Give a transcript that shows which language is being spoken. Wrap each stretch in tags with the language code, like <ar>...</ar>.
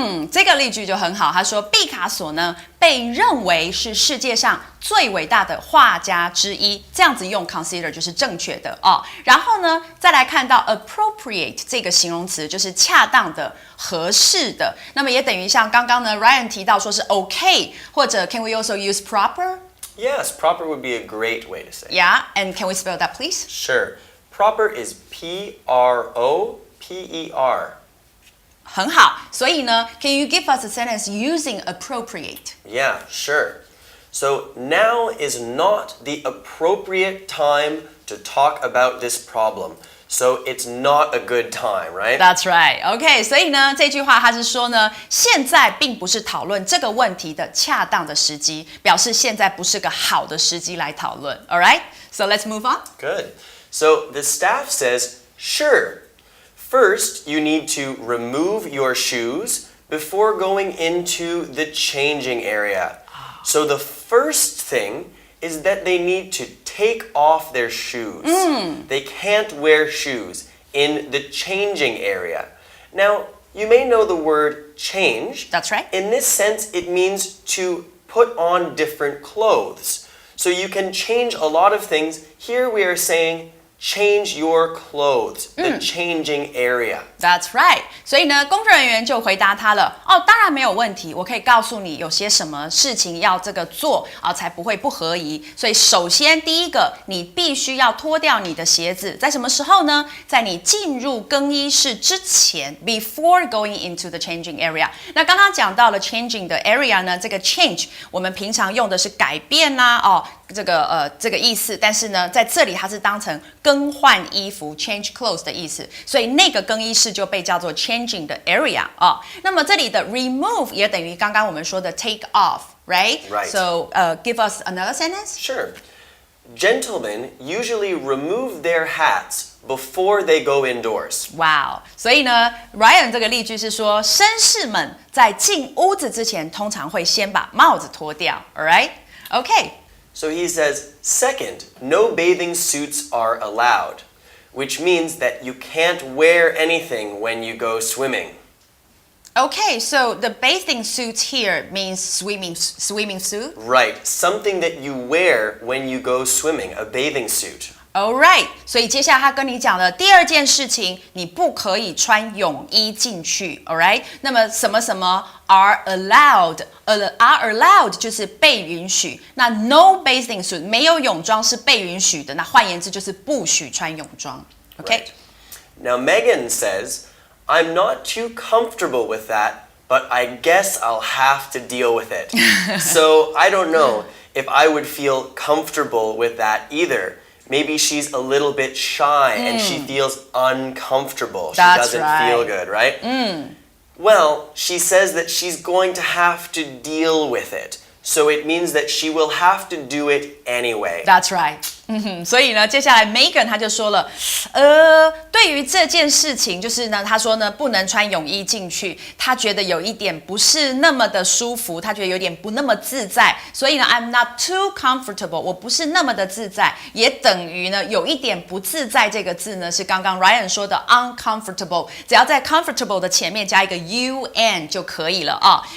<zh>这个例句就很好。他说，毕卡索呢被认为是世界上最伟大的画家之一。这样子用 consider 就是正确的哦。然后呢，再来看到 appropriate 这个形容词，就是恰当的、合适的。那么也等于像刚刚呢 Ryan 提到说是 OK， 或者</zh> <en>Can we also use proper? Yes, proper would be a great way to say. Yeah, and can we spell that, please? Sure. Proper is P-R-O-P-E-R.</en> <zh>很好，所以呢</zh> <en>Can you give us a sentence using appropriate? Yeah, sure. So now is not the appropriate time to talk about this problem. So it's not a good time, right? That's right.</en> <zh>OK， 所以呢，这句话它是说呢，现在并不是讨论这个问题的恰当的时机，表示现在不是个好的时机来讨论。</zh> <en>All right? So let's move on. Good. So the staff says, sure. First, you need to remove your shoes before going into the changing area. So the first thing is that they need to take off their shoes. They can't wear shoes in the changing area. Now, you may know the word change. That's right. In this sense, it means to put on different clothes. So you can change a lot of things. Here we are saying change your clothes, the changing area. That's right.</en> <zh>所以呢，工作人员就回答他了。哦，当然没有问题，我可以告诉你有些什么事情要这个做才不会不合宜。所以首先第一个，你必须要脱掉你的鞋子，在什么时候呢？在你进入更衣室之前 ，</zh> <en>before going into the changing area。</en> <zh>那刚刚讲到了 changing 的 area 呢，这个 change 我们平常用的是改变啦，这个意思。但是呢，在这里它是当成更换衣服 change clothes 的意思，所以那个更衣室就被叫做 changing 的 area 那么这里的 remove 也等于刚刚我们说的 take off, right?</zh> <en>Right. So give us another sentence. Sure. Gentlemen usually remove their hats before they go indoors. Wow.</en> <zh>所以呢 Ryan 这个例句是说，绅士们在进屋子之前通常会先把帽子脱掉 Alright?</zh> <en>Okay. So he says, second, no bathing suits are allowed, which means that you can't wear anything when you go swimming. Okay, so the bathing suit here means swimming suit? Right, something that you wear when you go swimming, a bathing suit.</en> <zh>Alright, 所以接下来他跟你讲的第二件事情，你不可以穿泳衣进去 Alright? 那么什么什么 are allowed, are allowed 就是被允许。那 no bathing suit 没有泳装是被允许的，那换言之就是不许穿泳装 OK?</zh> <en>Right. Now Megan says, I'm not too comfortable with that, but I guess I'll have to deal with it. So I don't know if I would feel comfortable with that either. Maybe she's a little bit shy and she feels uncomfortable. That's she doesn't right. feel good, right? Well, she says that she's going to have to deal with it. So it means that she will have to do it anyway. That's right.</en> <zh>所以呢，接下来 Megan 他就说了，对于这件事情，就是呢，他说呢，不能穿泳衣进去，他觉得有一点不是那么的舒服，他觉得有点不那么自在，所以呢 ，</zh> <en>I'm not too comfortable，</en> <zh>我不是那么的自在，也等于呢，有一点不自在这个字呢，是刚刚 Ryan 说的 uncomfortable， 只要在 comfortable 的前面加一个 un 就可以了啊。</zh>